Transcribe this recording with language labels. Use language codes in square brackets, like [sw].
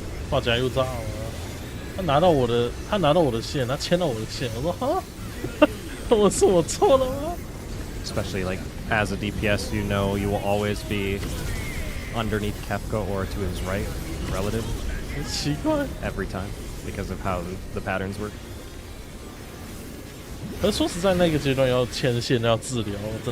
[zh] 画家又炸了，他拿到我的线，他牵到我的线，我说哈，我错了吗？ [en] Especially like as a DPS, you know you will always be underneath Kefka or to his right, relative, [zh] 很奇怪。 [en] every time because of how the patterns work. [zh] 可是说实在，那个阶段要牵线要治疗，真